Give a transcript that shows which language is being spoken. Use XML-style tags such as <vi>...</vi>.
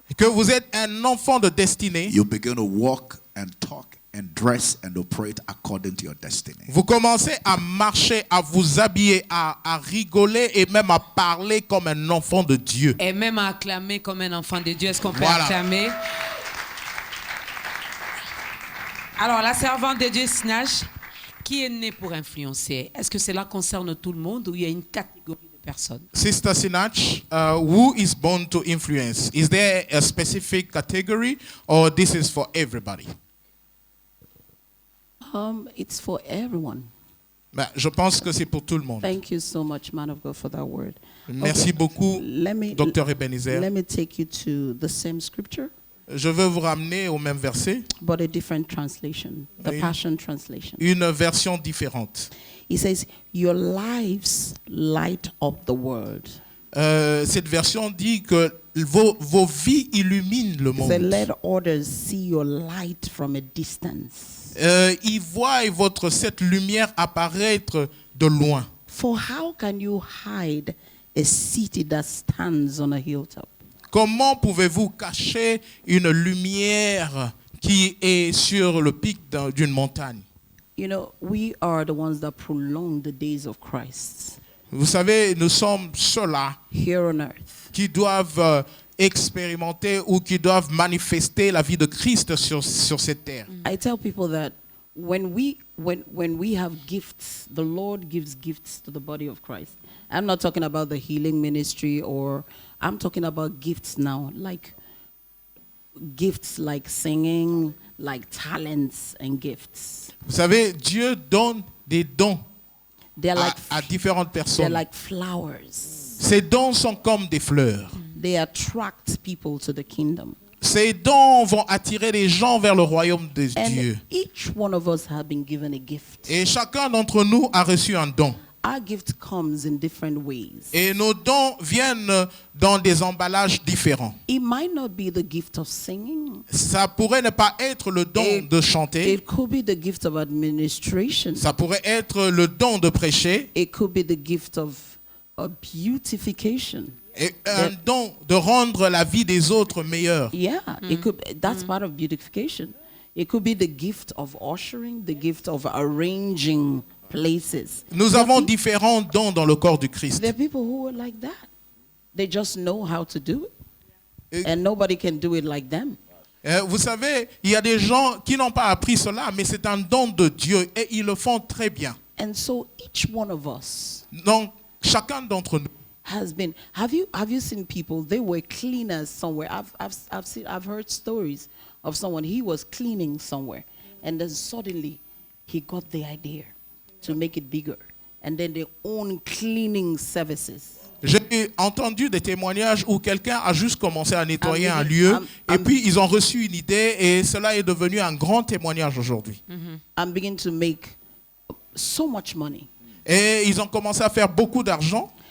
<fr>que vous êtes un enfant de destinée,</fr> <en>you begin to walk and talk and dress and operate according to your destiny.</en> <fr>vous commencez à marcher, à vous habiller, à rigoler et même à parler comme un enfant de Dieu. Et même à acclamer comme un enfant de Dieu. Est-ce qu'on peut Voilà. acclamer? Alors, la servante de Dieu, Sinach, qui est née pour influencer? Est-ce que cela concerne tout le monde ou il y a une catégorie de personnes?</fr> <en>Sister Sinach, who is born to influence? Is there a specific category or this is for everybody? It's for everyone.</en> <fr>Ben, je pense que c'est pour tout le monde.</fr> <en>Thank you so much, man of God, for that word.</en> <fr>Merci beaucoup, Dr. Ebenezer.</fr> <en>Let me take you to the same scripture,</en> <fr>Je veux vous ramener au même verset,</fr> <en>but a different translation, the</en> <fr>Oui.</fr> <en>Passion Translation.</en> <fr>une version différente.</fr> <en>He says, "Your lives light up the world."</en> <fr>Cette version dit que vos vies illuminent le</fr> <en>He said,</en> <fr>monde.</fr> <en>"Let others see your light from a distance."</en> <fr>Ils voient cette lumière apparaître de loin.</fr> <en>For how can you hide a city that stands on a hilltop?</en> <fr>Comment pouvez-vous cacher une lumière qui est sur le pic d'une montagne?</fr> <en>You know, we are the ones that prolong the days of Christ</en> <fr>Vous savez, nous sommes ceux-là</fr> <en>here on earth.</en> <fr>qui doivent expérimenter ou qui doivent manifester la vie de Christ sur cette terre.</fr> <en>I tell people that when we have gifts, the Lord gives gifts to the body of Christ. I'm not talking about the healing ministry, or I'm talking about gifts now, like gifts like singing, like talents and gifts.</en> <fr>Vous savez, Dieu donne des dons</fr> <en>They're like</en> <fr>à différentes</fr> <en>they're</en> <fr>personnes.</fr> <en>like flowers.</en> <fr>Ces dons sont comme des fleurs.</fr> <en>They attract people to the kingdom.</en> <fr>Ces dons vont attirer les gens vers le royaume de Dieu.</fr> <en>And each one of us have been given a gift.</en> <fr>Et chacun d'entre nous a reçu un don.</fr> <en>Our gift comes in different ways.</en> <fr>Et nos dons viennent dans des emballages différents.</fr> <en>It might not be the gift of singing.</en> <fr>Ça pourrait ne pas être le don de chanter.</fr> <en>It could be the gift of administration.</en> <fr>Ça pourrait être le don de prêcher.</fr> <en>It could be the gift of beautification.</en> <fr>Et un don de rendre la vie des autres meilleure.</fr> <en>Yeah, it could. That's part of beautification. It could be the gift of ushering, the gift of arranging places.</en> <fr>Nous avons différents dons dans le corps du Christ.</fr> <en>There are people who are like that. They just know how to do it,</en> <fr>Et-</fr> <en>and nobody can do it like them.</en> <fr>Vous savez, il y a des gens qui n'ont pas appris cela, mais c'est un don de Dieu et ils le font très bien.</fr> <en>And so each one of us</en> <fr>Donc, chacun d'entre nous,</fr> <en>has been. Have you seen people? They were cleaners somewhere. I've heard stories of someone. He was cleaning somewhere, and then suddenly he got the idea to make it bigger, and then they own cleaning services.</en> <fr>J'ai entendu des témoignages où quelqu'un a juste commencé à nettoyer un lieu</fr> <en>I'm-</en> <fr>et puis ils ont reçu une idée et cela est devenu un grand témoignage aujourd'hui.</fr> <en>I'm beginning to make so much money.</en> <fr>Et ils ont commencé à faire beaucoup d'argent.</fr>